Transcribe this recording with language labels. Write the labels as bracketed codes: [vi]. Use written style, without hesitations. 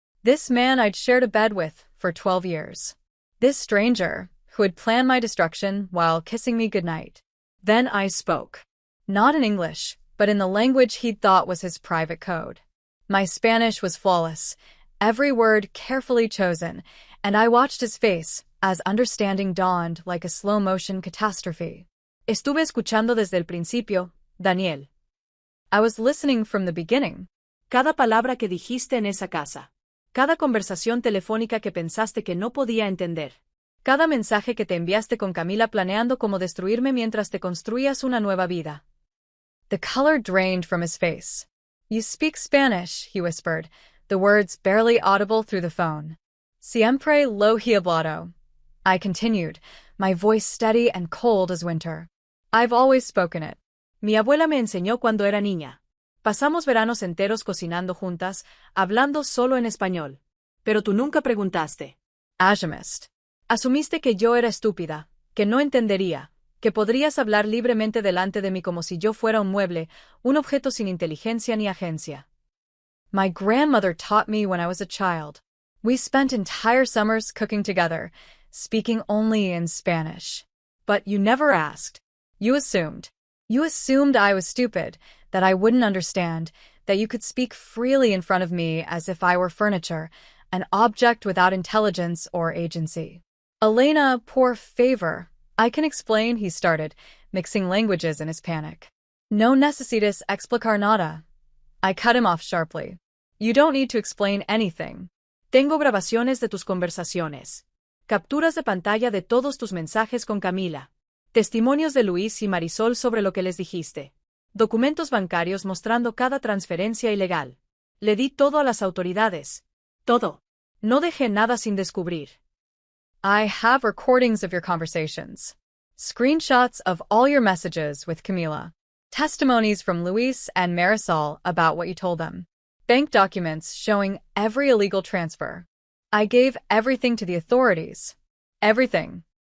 [en] This man I'd shared a bed with for 12 years. This stranger, who had planned my destruction while kissing me goodnight. Then I spoke. Not in English, but in the language he'd thought was his private code. My Spanish was flawless, every word carefully chosen, and I watched his face as understanding dawned like a slow-motion catastrophe. [es] Estuve escuchando desde el principio, Daniel. [en] I was listening from the beginning. [es] Cada palabra que dijiste en esa casa. Cada conversación telefónica que pensaste que no podía entender. Cada mensaje que te enviaste con Camila planeando cómo destruirme mientras te construías una nueva vida. [en] The color drained from his face. "You speak Spanish," he whispered, the words barely audible through the phone. [es] "Siempre lo he hablado." [en] I continued, my voice steady and cold as winter. "I've always spoken it." [es] Mi abuela me enseñó cuando era niña. Pasamos veranos enteros cocinando juntas, hablando solo en español. Pero tú nunca preguntaste. Ashamist. Asumiste que yo era estúpida, que no entendería, que podrías hablar libremente delante de mí como si yo fuera un mueble, un objeto sin inteligencia ni agencia. [en] My grandmother taught me when I was a child. We spent entire summers cooking together, speaking only in Spanish. But you never asked. You assumed. You assumed I was stupid, that I wouldn't understand, that you could speak freely in front of me as if I were furniture, an object without intelligence or agency. "Elena, [es] por favor. [en] I can explain," he started, mixing languages in his panic. [es] "No necesitas explicar nada." [en] I cut him off sharply. "You don't need to explain anything." [es] Tengo grabaciones de tus conversaciones. Capturas de pantalla de todos tus mensajes con Camila. Testimonios de Luis y Marisol sobre lo que les dijiste. Documentos bancarios mostrando cada transferencia ilegal. Le di todo a las autoridades. Todo. No dejé nada sin descubrir. [en] I have recordings of your conversations. Screenshots of all your messages with Camila. Testimonies from Luis and Marisol about what you told them. Bank documents showing every illegal transfer. I gave everything to the authorities. Everything.